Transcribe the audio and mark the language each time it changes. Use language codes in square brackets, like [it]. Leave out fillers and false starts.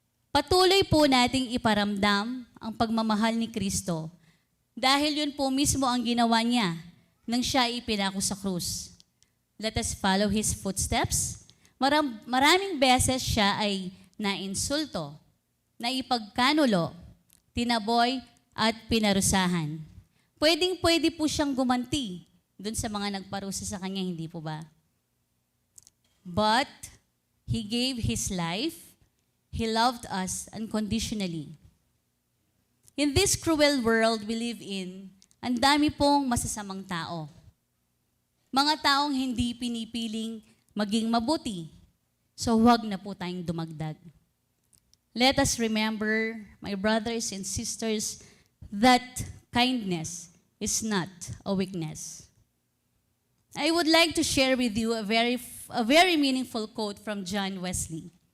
[tl] Patuloy po nating iparamdam ang pagmamahal ni Kristo dahil yun po mismo ang ginawa niya nang siya ipinako sa krus. [en] Let us follow His footsteps. [tl] Maraming beses siya ay nainsulto, naipagkanulo, tinaboy at pinarusahan. Pwedeng-pwede po siyang gumanti dun sa mga nagparusa sa kanya, hindi po ba? [en] But He gave His life. He loved us unconditionally. In this cruel world we live in, [tl] ang dami pong masasamang tao. Mga taong hindi pinipiling maging mabuti. So huwag na po tayong dumagdag. [en] Let us remember, my brothers and sisters, that kindness is not a weakness. I would like to share with you a very meaningful quote from John Wesley.